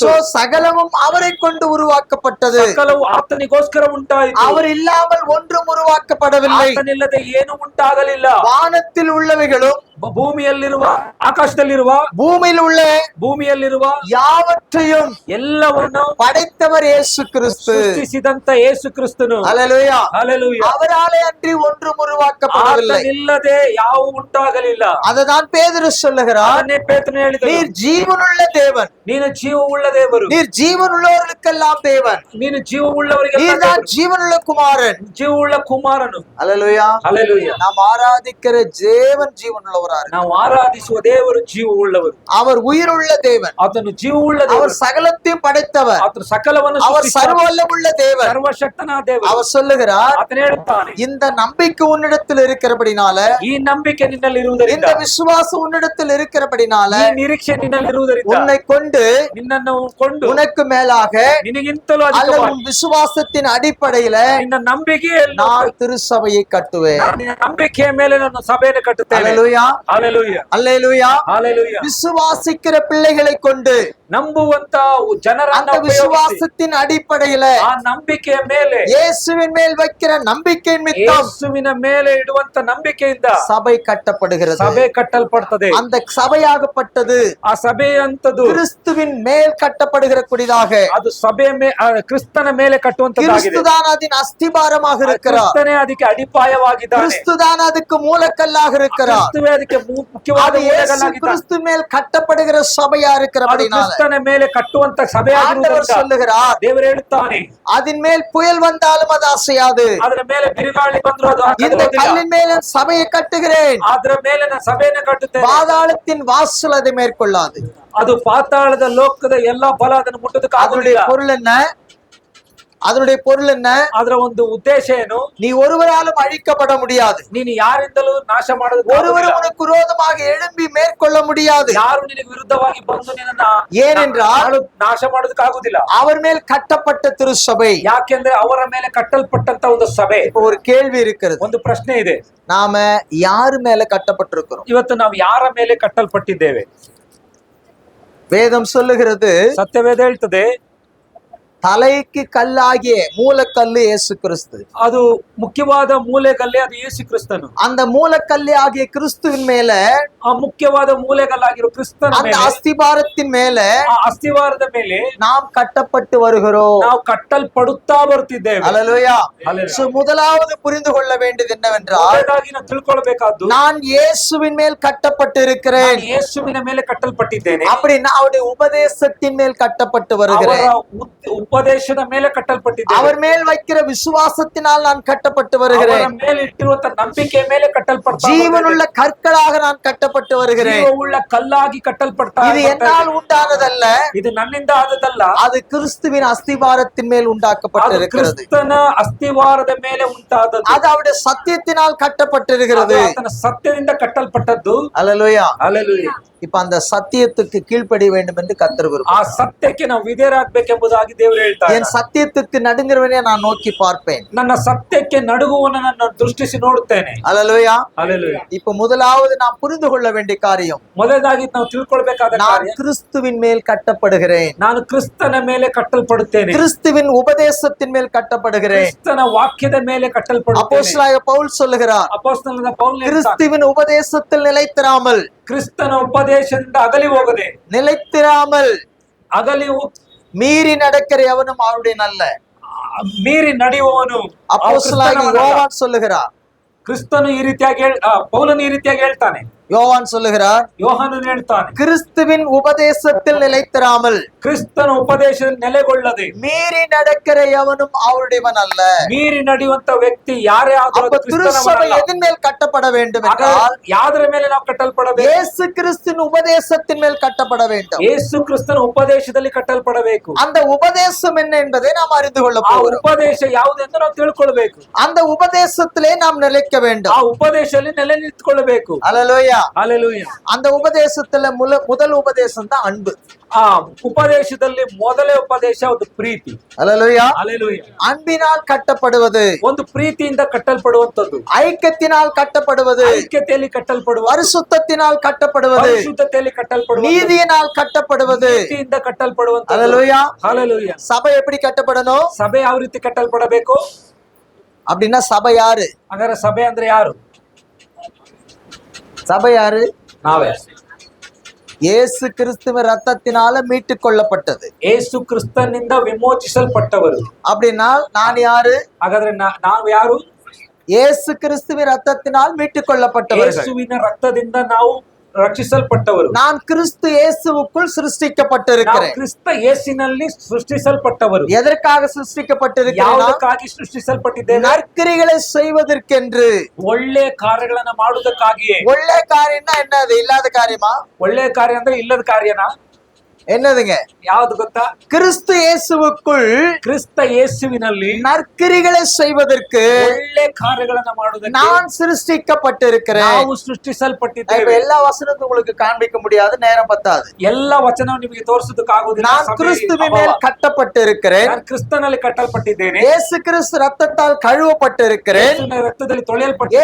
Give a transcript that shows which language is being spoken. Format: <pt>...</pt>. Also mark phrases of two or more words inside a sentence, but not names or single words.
<ta>So, சகலமும் அவரை கொண்டு உருவாக்கப்பட்டது.</ta> <kn>ಸಕಲವು ಆತನಿಗೋಸ್ಕರ ಉಂಟಾಯಿತು.</kn> <ta>அவர் இல்லாமல் ஒன்றும் உருவாக்கப்படவில்லை.</ta> <kn>ಆತನಿಲ್ಲದೆ ಏನು ಉಂಟಾಗಲಿಲ್ಲ.</kn> <ta>வானத்தில் உள்ளவைகளும்</ta> <kn>ಭೂಮಿಯಲ್ಲಿರುವ, ಆಕಾಶದಲ್ಲಿರುವ, ಭೂಮಿಯಲ್ಲಿರುವ</kn> <ta>யாவற்றையும்</ta> <kn>ಎಲ್ಲವನ್ನು</kn> <ta>படைத்தவர் இயேசு கிறிஸ்து.</ta> <kn>ಸೃಷ್ಟಿಸಿದಂತ ಯೇಸು ಕ್ರಿಸ್ತನು.</kn> <ta>அல்லேலூயா.</ta> <kn>ಹಲ್ಲೆಲೂಯಾ.</kn> <ta>அவராலே அன்றி ஒன்றும் உருவாக்கப்படவில்லை.</ta> <kn>ಆತನಿಲ್ಲದೆ ಯಾವ ಉಂಟಾಗಲಿಲ್ಲ.</kn> <ta>அததான் பேதுரு சொல்லுகிறார்,</ta> <kn>ಅದನ್ನೇ ಪೇತ್ರನು ಹೇಳಿದನು,</kn> <ta>நீர் ஜீவனுள்ள தேவன்,</ta> <kn>ನೀನು ಜೀವವುಳ್ಳ ದೇವರು,</kn> <ta>நீர் ஜீவனுள்ளவர்களுக்கெல்லாம் தேவன்,</ta> <kn>ನೀನು ಜೀವವುಳ್ಳವರಿಗೆ</kn> <ta>நீர்தான் ஜீவனுள்ள குமாரன்.</ta> <kn>ಜೀವವುಳ್ಳ ಕುಮಾರನು.</kn> <ta>அல்லேலூயா.</ta> <kn>ಹಲ್ಲೆಲೂಯಾ.</kn> <ta>நாம் ஆராதிக்கிற தேவன் ஜீவனுள்ளவராக,</ta> <kn>ನಾವು ಆರಾಧಿಸುವ ದೇವರು ಜೀವವುಳ್ಳವರು.</kn> <ta>அவர் உயிருள்ள தேவன்,</ta> <kn>ಆತನು ಜೀವವುಳ್ಳ</kn> <ta>அவர்</ta> <kn>ದೇವರು,</kn> <ta>சகலத்தையும் படைத்தவர்,</ta> <kn>ಆತನು ಸಕಲವನ್ನು</kn> <ta>அவர்</ta> <kn>ಸೃಷ್ಟಿಸಿದ</kn> <ta>சர்வவல்லமுள்ள தேவன்.</ta> <kn>ಸರ್ವಶಕ್ತನಾದ ದೇವರು.</kn> <ta>அவர் சொல்லுகிறார்,</ta> <kn>ಆತನು ಹೇಳುತ್ತಾನೆ,</kn> <ta>இந்த நம்பிக்கை உன்னிடத்தில் இருக்கிறபடினால,</ta> <kn>ಈ ನಂಬಿಕೆ ನಿನ್ನಲ್ಲಿ ಇರುವುದರಿಂದ,</kn> <ta>இந்த விசுவாசம் உன்னிடத்தில் இருக்கிறபடினால,</ta> <kn>ಈ ನಿರೀಕ್ಷೆ ನಿನ್ನಲ್ಲಿ ಇರುವುದರಿಂದ,</kn> <ta>உன்னை கொண்டு</ta> <kn>ನಿನ್ನನ್ನು ಕೊಂಡು</kn> <ta>உனக்கு மேலாக</ta> <kn>ನಿನಗಿಂತಲೂ</kn> <ta>அல்லது</ta> <kn>ಅಧಿಕವಾಗಿ</kn> <ta>உன் விசுவாசத்தின் அடிப்படையில</ta> <kn>ನಿನ್ನ ನಂಬಿಕೆಯಲ್ಲಿ</kn> <ta>நான் திருச்சபையை கட்டுவேன்.</ta> <kn>ನಿನ್ನ ನಂಬಿಕೆಯ ಮೇಲೆ ನಾನು ಸಭೆಯನ್ನು ಕಟ್ಟುತ್ತೇನೆ.</kn> <ta>அல்லேலூயா.</ta> <kn>ಹಲ್ಲೆಲೂಯಾ.</kn> <ta>அல்லேலூயா.</ta> <kn>ಹಲ್ಲೆಲೂಯಾ.</kn> <ta>விசுவாசிக்கிற பிள்ளைகளை கொண்டு</ta> <kn>ನಂಬುವಂತ ಜನರನ್ನ</kn> <ta>அந்த</ta> <kn>ಉಪಯೋಗಿಸಿ,</kn> <ta>விசுவாசத்தின் அடிப்படையில</ta> <kn>ಆ ನಂಬಿಕೆಯ ಮೇಲೆ,</kn> <ta>இயேசுவின் மேல் வைக்கிற நம்பிக்கை நிமித்தம்</ta> <kn>ಯೇಸುವಿನ ಮೇಲೆ ಇಡುವಂತ ನಂಬಿಕೆಯಿಂದ</kn> <ta>சபை கட்டப்படுகிறது.</ta> <kn>ಸಭೆ ಕಟ್ಟಲ್ಪಡ್ತದೆ.</kn> <ta>அந்த சபையாகப்பட்டது</ta> <kn>ಆ ಸಭೆ ಅಂತದ್ದು</kn> <ta>கிறிஸ்துவின் மேல் கட்டப்படுகிற குடிதாக,</ta> <kn>ಅದು ಸಭೆ ಕ್ರಿಸ್ತನ ಮೇಲೆ ಕಟ್ಟುವಂತದ್ದಾಗಿದೆ.</kn> <ta>கிறிஸ்துதான் அதன் அஸ்திபாரமாக இருக்கிறார்.</ta> <kn>ಕ್ರಿಸ್ತನೇ ಅದಕ್ಕೆ ಅಡಿಪಾಯವಾಗಿದ್ದಾನೆ.</kn> <ta>கிறிஸ்துதான் அதுக்கு மூலக்கல்லாக இருக்கிறார்.</ta> <kn>ಕ್ರಿಸ್ತವೇ ಅದಕ್ಕೆ ಮುಖ್ಯವಾದ</kn> <ta>அது இயேசு</ta> <kn>ಮೂಲೆಗಲ್ಲಾಗಿದ್ದಾನೆ.</kn> <ta>கிறிஸ்து மேல் கட்டப்படுகிற சபையா இருக்கிறபடினால</ta> <kn>ಕ್ರಿಸ್ತನ ಮೇಲೆ ಕಟ್ಟುವಂತ ಸಭೆ</kn> <ta>ஆண்டவர் சொல்லுகிறார்,</ta> <kn>ದೇವರು ಹೇಳುತ್ತಾನೆ,</kn> <ta>அதன் மேல் புயல் வந்தாலும் அது அசையாது.</ta> <kn>ಅದರ ಮೇಲೆ ಬಿರುಗಾಳಿ ಬಂದ್ರು ಅದು</kn> <ta>இந்த</ta> <kn>ಹಾಕುವುದಿಲ್ಲ.</kn> <ta>கல்லின் மேல் என் சபையை கட்டுகிறேன்,</ta> <kn>ಅದರ ಮೇಲೆ ನಾನು ಸಭೆಯನ್ನು ಕಟ್ಟುತ್ತೇನೆ.</kn> <ta>பாதாளத்தின் வாசல் அதை மேற்கொள்ளாது.</ta> <kn>ಅದು ಪಾತಾಳದ ಲೋಕದ ಎಲ್ಲಾ ಬಲ ಅದನ್ನು ಮುಟ್ಟೋದಕ್ಕೆ</kn> <ta>அதனுடைய</ta> <kn>ಆಗುವುದಿಲ್ಲ.</kn> <ta>பொருள் என்ன? அதனுடைய பொருள் என்ன?</ta> <kn>ಅದರ ಒಂದು ಉದ್ದೇಶ ಏನು?</kn> <ta>நீ ஒருவராலும் அழிக்கப்பட முடியாது.</ta> <kn>ನೀನು ಯಾರಿಂದಲೂ ನಾಶ ಮಾಡೋದಕ್ಕೆ</kn> <ta>ஒருவரும்</ta> <kn>ಆಗುವುದಿಲ್ಲ.</kn> <ta>உனக்கு விரோதமாக எழும்பி மேற்கொள்ள முடியாது.</ta> <kn>ಯಾರು ನಿನಗೆ ವಿರುದ್ಧವಾಗಿ ಬಂದು ನಿನ್ನ</kn> <ta>ஏனென்றால்</ta> <kn>ನಾಶ ಮಾಡೋದಕ್ಕೆ ಆಗುದಿಲ್ಲ.</kn> <ta>அவர் மேல் கட்டப்பட்ட திருச்சபை.</ta> <kn>ಯಾಕೆಂದ್ರೆ ಅವರ ಮೇಲೆ ಕಟ್ಟಲ್ಪಟ್ಟಂತ ಒಂದು ಸಭೆ.</kn> <ta>இப்போ ஒரு கேள்வி இருக்கிறது,</ta> <kn>ಒಂದು ಪ್ರಶ್ನೆ ಇದೆ,</kn> <ta>நாம யாரு மேல கட்டப்பட்டிருக்கிறோம்?</ta> <kn>ಇವತ್ತು ನಾವು ಯಾರ ಮೇಲೆ ಕಟ್ಟಲ್ಪಟ್ಟಿದ್ದೇವೆ?</kn> <ta>வேதம் சொல்லுகிறது,</ta> <kn>ಸತ್ಯವೇದ ಹೇಳ್ತದೆ,</kn> <ta>தலைக்கு கல்லாகிய மூலக்கல்லு இயேசு கிறிஸ்து.</ta> <kn>ಅದು ಮುಖ್ಯವಾದ ಮೂಲೆಗಲ್ಲೆ ಅದು ಯೇಸು ಕ್ರಿಸ್ತನು.</kn> <ta>அந்த மூலக்கல்லு ஆகிய கிறிஸ்துவின் மேல,</ta> <kn>ಆ ಮುಖ್ಯವಾದ ಮೂಲೆಗಲ್ಲಾಗಿರೋ ಕ್ರಿಸ್ತನ</kn> <ta>அந்த</ta> <kn>ಮೇಲೆ,</kn> <ta>அஸ்திபாரத்தின் மேல</ta> <kn>ಆ ಅಸ್ತಿವಾರದ ಮೇಲೆ</kn> <ta>நாம் கட்டப்பட்டு வருகிறோம்.</ta> <kn>ನಾವು ಕಟ್ಟಲ್ಪಡುತ್ತಾ ಬರ್ತಿದ್ದೇವೆ.</kn> <ta>அல்லேலூயா.</ta> <kn>Hallelujah.</kn> <ta>So, முதலாவது புரிந்து கொள்ள வேண்டியது என்னவென்றால்,</ta> <kn>ಮೊದಲಾಗಿ ನಾವು ತಿಳ್ಕೊಳ್ಬೇಕಾದ್ದು,</kn> <ta>நான் இயேசுவின் மேல் கட்டப்பட்டு இருக்கிறேன்.</ta> <kn>ನಾನು ಯೇಸುವಿನ ಮೇಲೆ ಕಟ್ಟಲ್ಪಟ್ಟಿದ್ದೇನೆ.</kn> <ta>அப்படின்னா அவருடைய உபதேசத்தின் மேல் கட்டப்பட்டு</ta> <kn>ಅವರ</kn> <ta>வருகிறேன்.</ta> <kn>ಉಪದೇಶದ ಮೇಲೆ ಕಟ್ಟಲ್ಪಟ್ಟಿದ್ದೇನೆ.</kn> <ta>அவர் மேல் வைக்கிற விசுவாசத்தினால் நான் கட்டப்பட்டு</ta> <kn>ಅವರ</kn> <ta>வருகிறேன்.</ta> <kn>ಮೇಲೆ ಇಟ್ಟಿರುವಂತ ನಂಬಿಕೆ ಮೇಲೆ ಕಟ್ಟಲ್ಪಡ್ತಾ</kn> <ta>ஜீவனுள்ள கற்களாக நான் கட்டப்பட்டு வருகிறேன்.</ta> <kn>ಜೀವವುಳ್ಳ ಕಲ್ಲಾಗಿ ಕಟ್ಟಲ್ಪಡ್ತಾ</kn> <ta>இது என்னால் உண்டானதல்ல,</ta> <kn>ಇದು ನನ್ನಿಂದ ಆದದಲ್ಲ,</kn> <ta>அது கிறிஸ்துவின் அஸ்திபாரத்தின் மேல்</ta> <kn>ಅದು</kn> <ta>உண்டாக்கப்பட்டிருக்கிறது.</ta> <kn>ಕ್ರಿಸ್ತನ ಅಸ್ತಿವಾರದ ಮೇಲೆ ಉಂಟಾದದ್ದು.</kn> <ta>அது அவருடைய சத்தியத்தினால் கட்டப்பட்டிருக்கிறது.</ta> <kn>ಅದು ಆತನ ಸತ್ಯದಿಂದ ಕಟ್ಟಲ್ಪಟ್ಟದ್ದು.</kn> <ta>அல்லேலூயா.</ta> <kn>ಹಲ್ಲೆಲೂಯಾ.</kn> <ta>இப்ப அந்த சத்தியத்துக்கு கீழ்ப்படிய வேண்டும் என்று கர்த்தர்</ta> <kn>ಆ</kn> <ta>விரும்புகிறார்.</ta> <kn>ಸತ್ಯಕ್ಕೆ ನಾವು ವಿಧೇಯರಾಗಬೇಕೆಂಬುದಾಗಿ ದೇವರು ಹೇಳ್ತಾರೆ.</kn> <ta>என் சத்தியத்துக்கு நடுங்கிறவனே நான் நோக்கி பார்ப்பேன்.</ta> <kn>ನನ್ನ ಸತ್ಯಕ್ಕೆ ನಡುಗುವವನನ್ನು ನಾನು ದೃಷ್ಟಿಸಿ ನೋಡುತ್ತೇನೆ.</kn> <ta>அல்லேலூயா.</ta> <kn>ಹಲ್ಲೆಲೂಯಾ.</kn> <ta>இப்ப முதலாவது நாம் புரிந்து கொள்ள வேண்டிய காரியம்,</ta> <kn>ಮೊದಲಾಗಿ ನಾವು ತಿಳ್ಕೊಳ್ಬೇಕಾದ</kn> <ta>நான்</ta> <kn>ಕಾರ್ಯ,</kn> <ta>கிறிஸ்துவின் மேல் கட்டப்படுகிறேன்.</ta> <kn>ನಾನು ಕ್ರಿಸ್ತನ ಮೇಲೆ ಕಟ್ಟಲ್ಪಡುತ್ತೇನೆ.</kn> <ta>கிறிஸ்துவின் உபதேசத்தின் மேல் கட்டப்படுகிறேன்.</ta> <kn>ಕ್ರಿಸ್ತನ ವಾಕ್ಯದ ಮೇಲೆ ಕಟ್ಟಲ್ಪಡುತ್ತೇನೆ.</kn> <ta>அப்போஸ்தலனாகிய பவுல் சொல்லுகிறார்,</ta> <kn>ಅಪೊಸ್ತಲನಾದ ಪೌಲನು ಹೇಳ್ತಾನೆ,</kn> <ta>கிறிஸ்துவின் உபதேசத்தில் நிலைத்திராமல்,</ta> <kn>ಕ್ರಿಸ್ತನ ಉಪದೇಶದಿಂದ ಅಗಲಿ ಹೋಗದೆ,</kn> <ta>நிலைத்திராமல்</ta> <kn>ಅಗಲಿ</kn> <ta>மீறி நடக்கிற எவனும் அவருடைய நல்ல.</ta> <kn>ಮೀರಿ ನಡೆಯುವವನು</kn> <ta>அப்போஸ்தலனாகிய யோவான் சொல்லுகிறார்,</ta> <kn>ಕ್ರಿಸ್ತನು ಈ ರೀತಿಯಾಗಿ ಪೌಲನು ಈ ರೀತಿಯಾಗಿ ಹೇಳ್ತಾನೆ,</kn> <ta>யோவான் சொல்லுகிறார்,</ta> <kn>ಯೋಹಾನನು ಹೇಳ್ತಾನೆ,</kn> <ta>கிறிஸ்துவின் உபதேசத்தில் நிலைத்திராமல்,</ta> <kn>ಕ್ರಿಸ್ತನ ಉಪದೇಶದಲ್ಲಿ ನೆಲೆಗೊಳ್ಳದೆ</kn> <ta>மீறி நடக்கிற எவனும் அவருடையவன் அல்ல.</ta> <kn>ಮೀರಿ ನಡೆಯುವಂತ ವ್ಯಕ್ತಿ ಯಾರೇ ಆದರೂ</kn> <ta>அப்ப திருச்சபை எதன் மேல் கட்டப்பட வேண்டும் என்றால்,</ta> <kn>ಯಾವ್ದ್ರ ಮೇಲೆ ನಾವು ಕಟ್ಟಲ್ಪಡಬೇಕು?</kn> <ta>இயேசு கிறிஸ்துவின் உபதேசத்தின் மேல் கட்டப்பட வேண்டும்.</ta> <kn>ಯೇಸು ಕ್ರಿಸ್ತನ ಉಪದೇಶದಲ್ಲಿ ಕಟ್ಟಲ್ಪಡಬೇಕು.</kn> <ta>அந்த உபதேசம் என்ன என்பதை நாம் அறிந்து கொள்ள</ta> <kn>ಆ</kn> <ta>போகிறோம்.</ta> <kn>ಉಪದೇಶ ಯಾವುದೆಂದು ನಾವು ತಿಳ್ಕೊಳ್ಬೇಕು.</kn> <ta>அந்த உபதேசத்திலே நாம் நிலைக்க</ta> <kn>ಆ</kn> <ta>வேண்டும்.</ta> <kn>ಉಪದೇಶದಲ್ಲಿ ನೆಲೆ ನಿಂತ್ಕೊಳ್ಬೇಕು.</kn> <ta>அல்லேலூயா.</ta> <kn>ಹಲ್ಲೆಲೂಯಾ.</kn> <ta>அந்த உபதேசத்துல முதல் உபதேசம் தான் அன்பு.</ta> <kn>ಆ ಉಪದೇಶದಲ್ಲಿ ಮೊದಲೇ ಉಪದೇಶ ಒಂದು ಪ್ರೀತಿ.</kn> <ta>அல்லேலூயா.</ta> <kn>ಹಲ್ಲೆಲೂಯಾ.</kn> <ta>அன்பினால் கட்டப்படுவது,</ta> <kn>ಒಂದು ಪ್ರೀತಿಯಿಂದ ಕಟ್ಟಲ್ಪಡುವಂತದ್ದು,</kn> <ta>ஐக்கியத்தினால் கட்டப்படுவது,</ta> <kn>ಐಕ್ಯತೆಯಲ್ಲಿ ಕಟ್ಟಲ್ಪಡುವ,</kn> <ta>பரிசுத்தத்தினால் கட்டப்படுவது,</ta> <kn>ಪರಿಶುದ್ಧತೆಯಲ್ಲಿ ಕಟ್ಟಲ್ಪಡುವ,</kn> <ta>நீதியினால் கட்டப்படுவது.</ta> <kn>ನೀತಿಯಿಂದ ಕಟ್ಟಲ್ಪಡುವಂತದ್ದು.</kn> <ta>அல்லேலூயா.</ta> <kn>ಹಲ್ಲೆಲೂಯಾ.</kn> <ta>சபை எப்படி கட்டப்படணும்</ta> <kn>ಸಭೆ ಯಾವ ರೀತಿ ಕಟ್ಟಲ್ಪಡಬೇಕು?</kn> <ta>அப்படின்னா சபை யாரு?</ta> <kn>ಹಾಗಾದ್ರೆ ಸಭೆ ಅಂದ್ರೆ ಯಾರು?</kn> <ta>சபை யாரு?</ta> <kn>ನಾವೇ.</kn> <ta>இயேசு கிறிஸ்துவின் ரத்தத்தினால மீட்டுக் கொள்ளப்பட்டது.</ta> <kn>ಯೇಸು ಕ್ರಿಸ್ತನಿಂದ ವಿಮೋಚಿಸಲ್ಪಟ್ಟವರು.</kn> <ta>அப்படின்னா நான் யாரு?</ta> <kn>ಹಾಗಾದ್ರೆ ನಾವು ಯಾರು?</kn> <ta>இயேசு கிறிஸ்துவின் ரத்தத்தினால் மீட்டுக் கொள்ளப்பட்டவர்கள்.</ta> <kn>ಯೇಸುವಿನ ರಕ್ತದಿಂದ ನಾವು ರಕ್ಷಿಸಲ್ಪಟ್ಟವರು.</kn> <ta>நான் கிறிஸ்து இயேசுவுக்குள்</ta> <kn>ನಾವು</kn> <ta>சிருஷ்டிக்கப்பட்டிருக்கிறேன்.</ta> <kn>ಕ್ರಿಸ್ತ ಯೇಸುವಿನಲ್ಲಿ ಸೃಷ್ಟಿಸಲ್ಪಟ್ಟವರು.</kn> <ta>எதற்காக சிருஷ்டிக்கப்பட்டிருக்கிறேன்?</ta> <kn>ಯಾವುದಕ್ಕಾಗಿ ಸೃಷ್ಟಿಸಲ್ಪಟ್ಟಿದ್ದೇವೆ?</kn> <ta>நற்கிரிகளை செய்வதற்கென்று.</ta> <kn>ಒಳ್ಳೆ ಕಾರ್ಯಗಳನ್ನ ಮಾಡುವುದಕ್ಕಾಗಿಯೇ.</kn> <ta>ஒಳ್ಳೆ காரியம்னா என்னது? இல்லாத காரியமா?</ta> <kn>ಒಳ್ಳೆ ಕಾರ್ಯ ಅಂದ್ರೆ ಇಲ್ಲದ ಕಾರ್ಯನಾ?</kn> <ta>என்னதுங்க?</ta> <kn>ಯಾವ್ದು ಗೊತ್ತಾ?</kn> <ta>கிறிஸ்து இயேசுவுக்குள்</ta> <kn>ಕ್ರಿಸ್ತ ಯೇಸುವಿನಲ್ಲಿ</kn> <ta>நற்கிரிகளை செய்வதற்கு</ta> <kn>ಒಳ್ಳೆ ಕಾರ್ಯಗಳನ್ನ ಮಾಡುವುದಕ್ಕೆ</kn> <ta>நான் சிருஷ்டிக்கப்பட்டிருக்கிறேன்.</ta> <kn>ನಾವು</kn> <ta>இப்ப</ta> <kn>ಸೃಷ್ಟಿಸಲ್ಪಟ್ಟಿದ್ದೇವೆ.</kn> <ta>எல்லா வசனத்தையும் உங்களுக்கு காண்பிக்க முடியாது, நேரம் பத்தாது.</ta> <kn>ಎಲ್ಲ ವಚನ ನಿಮಗೆ ತೋರಿಸೋದಕ್ಕಾಗುವುದಿಲ್ಲ.</kn> <ta>நான் கிறிஸ்துவின் மேல் கட்டப்பட்டிருக்கிறேன்.</ta> <kn>ನಾನು ಕ್ರಿಸ್ತನಲ್ಲಿ ಕಟ್ಟಲ್ಪಟ್ಟಿದ್ದೇನೆ.</kn> <ta>இயேசு கிறிஸ்து ரத்தத்தால் கழுவப்பட்டிருக்கிறேன்.</ta> <kn>ಯೇಸುವಿನ ರಕ್ತದಲ್ಲಿ ತೊಳೆಯಲ್ಪಟ್ಟಿದ್ದೇನೆ.</kn>